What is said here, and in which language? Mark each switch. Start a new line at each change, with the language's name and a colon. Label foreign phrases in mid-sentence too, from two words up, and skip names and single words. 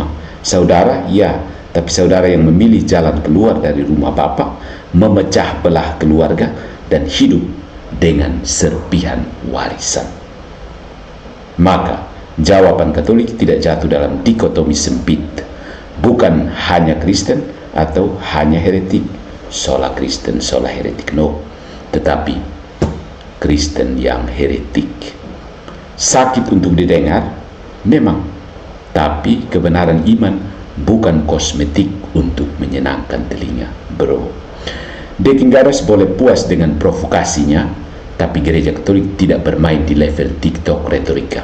Indonesian: Saudara, ya, tapi saudara yang memilih jalan keluar dari rumah Bapa, memecah belah keluarga, dan hidup dengan serpihan warisan. Maka jawaban Katolik tidak jatuh dalam dikotomi sempit, bukan hanya Kristen atau hanya heretik, sola Kristen, sola heretik, no, tetapi Kristen yang heretik. Sakit untuk didengar, memang, tapi kebenaran iman bukan kosmetik untuk menyenangkan telinga, bro. Deking Garas boleh puas dengan provokasinya, tapi gereja Katolik tidak bermain di level TikTok retorika.